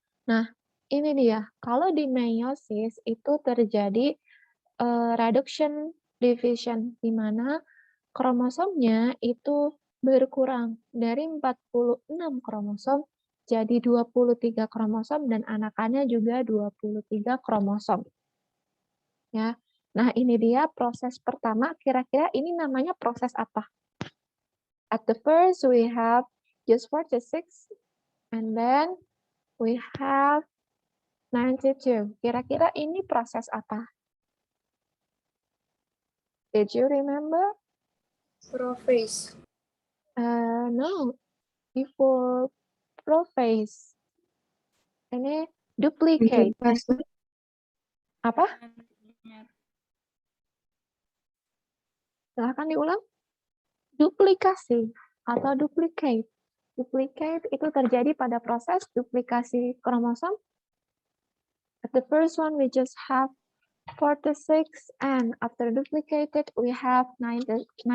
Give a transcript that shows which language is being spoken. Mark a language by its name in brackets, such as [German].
[Indonesian] Nah, ini dia, kalau di meiosis itu terjadi reduction division, di mana kromosomnya itu berkurang dari 46 kromosom jadi 23 kromosom dan anakannya juga 23 kromosom, ya. Nah, ini dia proses pertama, kira-kira ini namanya proses apa? [English] At the first we have just 46 and then we have 92. [Indonesian] Kira-kira ini proses apa? [English] Did you remember? Prophase. No, before prophase. [Indonesian] Ini duplicate. Interfase. Apa? Silahkan diulang. Duplikasi atau duplicate. Duplicate itu terjadi pada proses duplikasi kromosom. [English] At the first one we just have 46 and after duplicated we have 92.